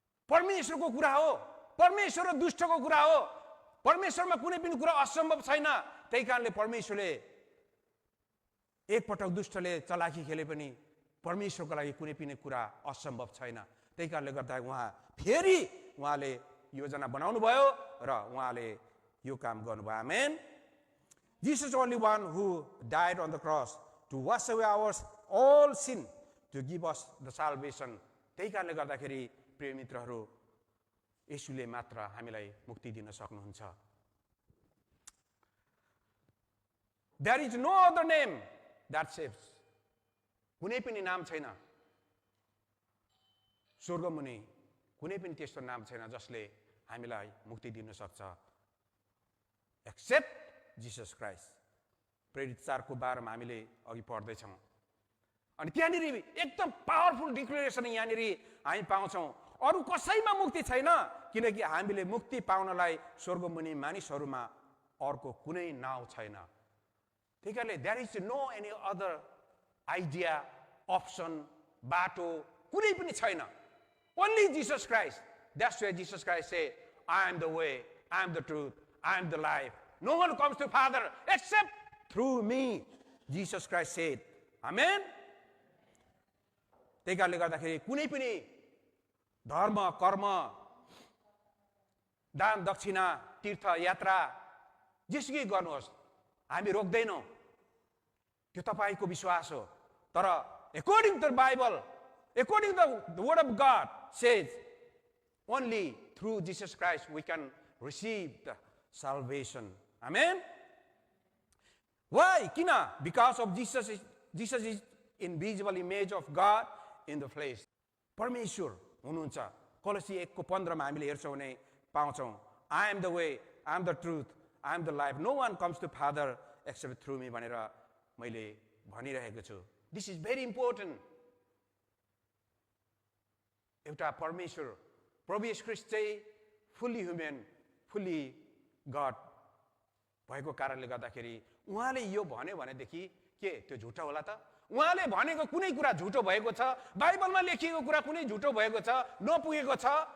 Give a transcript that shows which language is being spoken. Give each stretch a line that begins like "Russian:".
Nepali: परमेश्वरको कुरा हो, परमेश्वर र दुष्टको कुरा हो। परमेश्वरमा कुनै पनि कुरा असम्भव छैन। त्यही कारणले परमेश्वरले एकपटक दुष्टले चलाखी खेले पनि परमेश्वरको लागि कुनै पनि कुरा असम्भव छैन। त्यही कारणले गर्दा उहाँले योजना बनाउनु भयो र उहाँले यो काम गर्नुभयो। आमेन।
English: Jesus only one who died on the cross to wash away our all sin, to give us the salvation.
Nepali: त्यही कारणले गर्दाखेरि प्रिय मित्रहरू, येशूले मात्र हामीलाई मुक्ति दिन सक्नुहुन्छ।
English: There is no other name that saves.
Nepali: कुनै पनि नाम छैन स्वर्गमुनि, कुनै पनि त्यस्तो नाम छैन जसले हामीलाई मुक्ति दिन सक्छ
English: Except Jesus Christ.
Nepali: प्रेरित 4 को 12 मा हामीले अघि पढ्दै छौं। अनि त्यहाँनिर एकदम पावरफुल डिक्लेरेसन यहाँनिर हामी पाउँछौं, अरु कसैमा मुक्ति छैन, किनकि हामीले मुक्ति पाउनलाई स्वर्गमुनि मानिसहरुमा अर्को कुनै नाउँ छैन। त्यसैले
English: there is no any other idea,
Nepali: option, बाटो कुनै पनि छैन।
English: Only Jesus Christ. That's why Jesus Christ said, I am the way, I am the truth, I am the life. No one comes to Father except through me. Jesus Christ said. Amen.
Nepali: त्यही कारणले गर्दाखेरि कुनै पनि धर्म, कर्म, दान दक्षिणा, तीर्थ यात्रा जेसुकै गर्नुहोस् हामी रोक्दैनौं। त्यो तपाईको विश्वास हो। तर
English: according to the Bible, according to the word of God says, only through Jesus Christ we can receive the salvation. Amen. Why?
Nepali: Kina?
English: Because of Jesus is invisible image of God in the flesh.
Nepali: परमेश्वर हुनुहुन्छ। कोलोसी 1 को 15 मा हामीले हेर्छौं भने पाउँछौं,
English: I am the way, I am the truth, I am the life. No one comes to Father except through me
Nepali: भनेर मैले भनिरहेको छु।
English: This is very important.
Nepali: एउटा परमेश्वर प्रभु येशू ख्रीष्ट चाहिँ
English: fully human, fully God
Nepali: भएको कारणले गर्दाखेरि उहाँले यो भन्यो भनेदेखि के त्यो झुटो होला त? उहाँले भनेको कुनै कुरा झुटो भएको छ, बाइबलमा लेखिएको कुरा कुनै झुटो भएको छ, नपुगेको छ।